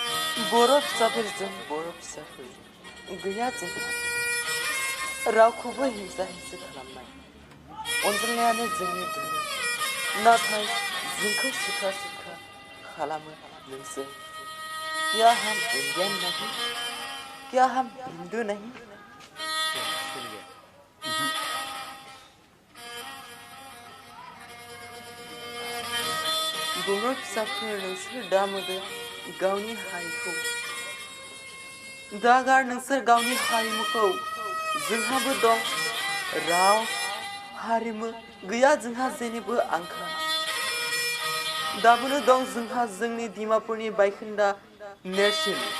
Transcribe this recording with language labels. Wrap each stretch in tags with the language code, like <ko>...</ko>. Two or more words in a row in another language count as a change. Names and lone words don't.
<brx>बर' फिसाफोरजों बर' फिसाफोर गैया जोंहा रावखौबो हिंसा हिंसि खालामनाय अनज्लायनायानो जोंनि धोरोम नाथाय जोंखौ सुखा सुखा खालामो नोंसोर</brx> <hi>क्या हम इंडियन नहीं क्या हम हिंदू नहीं</hi> <brx>बर' फिसाफोर नोंसोर दा मोदो गावनि हारिखौ दा गार नोंसोर गावनि हारिमुखौ जोंहाबो दं राव हारिमु गैया जोंहा जेनिबो आंखाल दाबोनो दं जोंहा जोंनि डिमापुरनि बायखोन्दा नेरसोन</brx>